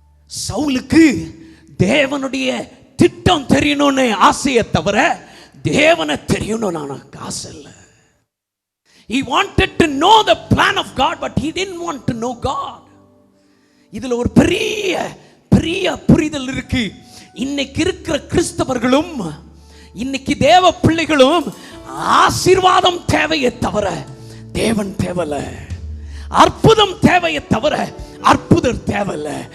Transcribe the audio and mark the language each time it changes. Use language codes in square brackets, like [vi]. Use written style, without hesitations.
[ta] சவுலுக்கு தேவனுடைய திட்டம் தெரியணும்னு ஆசையை தவிர தேவனை தெரியணும்னு ஆசை இல்லை. [en] He wanted to know the plan of God but he didn't want to know God. [ta] இதுல ஒரு பெரிய புரிதல் இருக்கு. இன்னைக்கு இருக்கிற கிறிஸ்தவர்களும் இன்னைக்கு தேவ பிள்ளைகளும் ஆசீர்வாதம் தேவையே தவிர தேவன் தேவல, அற்புதம் தேவையே தவிர அற்புதம் தேவையில்ல.